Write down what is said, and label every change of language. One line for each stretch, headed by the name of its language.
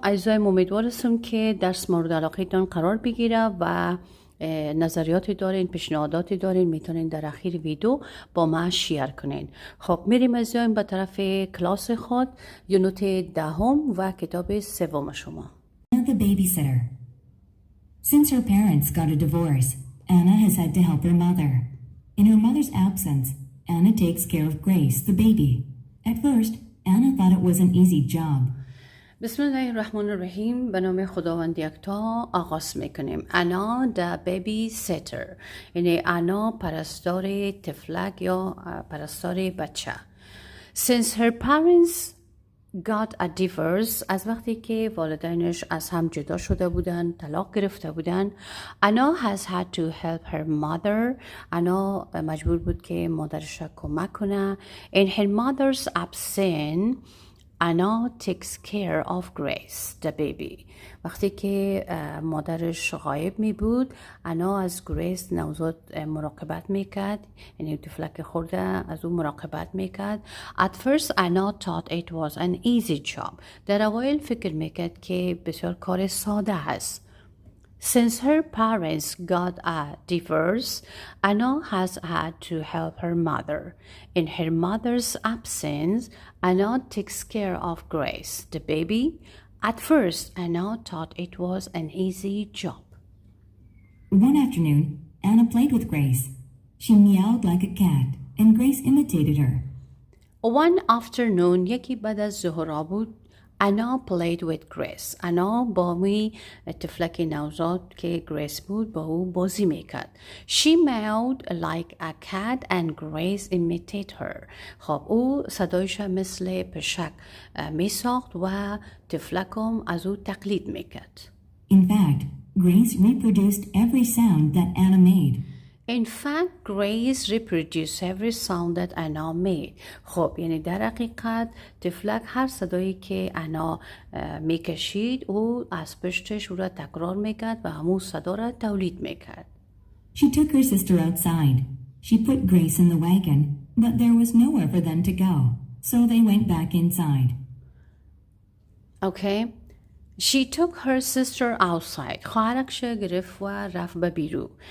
Persian: اجزای امیدوار هستم که درس مورد علاقهتان قرار بگیره و نظریاتی دارین، پیشنهاداتی دارین، میتونین در اخیر ویدیو با ما شیر کنین. خب میریم از جایم به طرف کلاس خود، یونت دهم و کتاب سوم شما.
English: The babysitter. Since her parents got a divorce, Anna has had to help her mother. In her mother's absence, Anna takes care of Grace, the baby. At first, Anna thought it was an easy job.
Arabic: بسم الله الرحمن الرحیم.
Persian: به نام خداوند یکتا آغاز میکنیم. انا
English: the babysitter،
Persian: یعنی انا پرستار طفلک یا پرستار بچه.
English: Since her parents got a divorce،
Persian: از وقتی که والدینش از هم جدا شده بودن، طلاق گرفته بودن، انا
English: has had to help her mother،
Persian: انا مجبور بود که مادرش را کمک کنه.
English: In her mother's absence
Persian: انا
English: takes care of Grace the baby،
Persian: وقتی که مادرش غایب می بود انا از گریس نوزاد مراقبت میکرد، یعنی طفلک خورده از اون مراقبت میکرد.
English: At first Anna thought it was an easy job،
Persian: در اوایل فکر میکرد که بسیار کار ساده هست.
English: Since her parents got a divorce, Anna has had to help her mother. In her mother's absence, Anna takes care of Grace, the baby. At first, Anna thought it was an easy job. One afternoon, Anna played with Grace. She meowed like a cat, and Grace imitated her. One afternoon,
Persian: یکی بعد از ظهر بود،
English: Anna played with Grace.
Persian: انا با می طفلک نوزاد که گریس بود با او بازی میکرد.
English: She meowed like a cat and Grace imitated her.
Persian: خب او صدایش مثل پشک میساخت و طفلکم از او تقلید میکرد.
English: In fact, Grace reproduced every sound that Anna made. In fact, Grace reproduced every sound that Anna made.
Persian: خب یعنی در حقیقت طفلک هر صدایی که انا میکشید او از پشتش او را تکرار میکرد و همون صدا را تولید میکرد.
English: She took her sister outside. She put Grace in the wagon, but there was nowhere for them to go, so they went back inside. Okay. She took her sister outside.
Persian: خواهرش گرفت و رفت به بیرون.